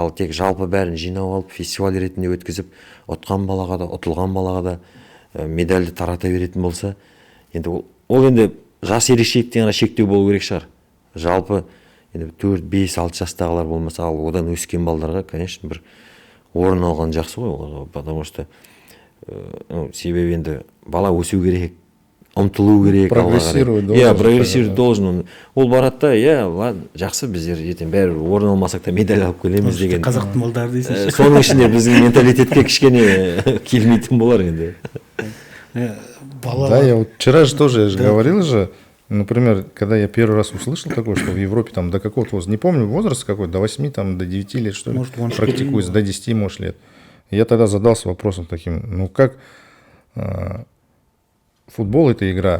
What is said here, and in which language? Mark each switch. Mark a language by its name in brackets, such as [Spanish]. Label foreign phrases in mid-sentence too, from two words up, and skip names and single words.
[Kazakh] Ал тек жалпы бәрін жинап алып фестиваль ретінде өткізіп, ұтқан балаға да, ұтылған балаға да медальді тарата беретін болса, енді ол енді жас ерекшеліктен ғана шектеу болу керек шығар. Жалпы енді 4, 5, 6 жастағылар болмаса, ал одан өскен балдарға, конечно, бір орын алған жақсы ғой, [Russian] потому что [Kazakh] себебі енді бала өсу керек, ұмтылу керек, [Russian] прогрессировать прогрессировать должен. [Kazakh] Ол барады да, ладно, жақсы, біздер ертең бәрі орын алмасақ та медаль алып келеміз деген. Қазақтың балдары дейсіз. Соның ішінде біздің менталитетке кішкене келмейтін болар енді. [Russian] Да, я вот вчера же тоже, я же говорил же, например, когда я первый раз услышал такое, что в Европе там до какого-то возраста, не помню возраст какой, до 8, там, до 9 лет, что ли, практикуется, до 10, может, лет. Я тогда задался вопросом таким, ну как футбол — это игра.